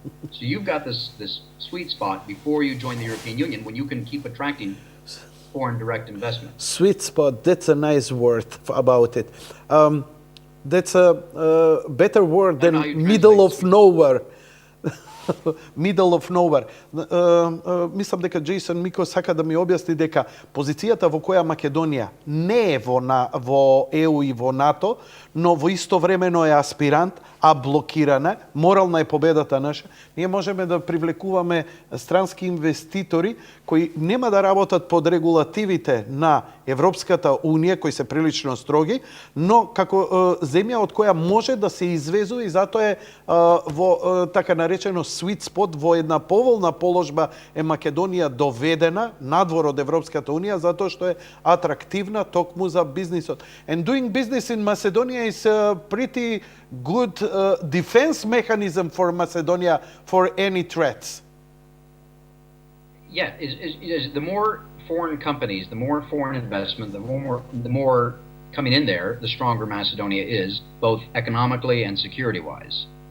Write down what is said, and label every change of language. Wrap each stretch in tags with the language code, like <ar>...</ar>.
<en>So you've got this sweet spot before you join the European Union when you can keep attracting foreign direct investment. Sweet spot, that's a nice word about it. That's a better word than middle of nowhere. Middle of nowhere.</en> <mk>Мислам дека Джейсон Мико сака да ми објасни дека позицијата во која Македонија не е во ЕУ и во НАТО, но во истовремено е аспирант, а блокирана, морална е победата наша. Ние можеме да привлекуваме странски инвеститори кои нема да работат под регулативите на Европската Унија, кои се прилично строги, но како земја од која може да се извезува и затоа е во така наречено sweet spot, во една поволна положба е Македонија доведена надвор од Европската Унија затоа што е атрактивна токму за бизнисот.</mk> <en>And doing business in Macedonia is a pretty good defense mechanism for Macedonia for any threats. Yeah, the more foreign companies, the more foreign investment, the more coming in there, the stronger Macedonia is, both economically and security-wise.</en>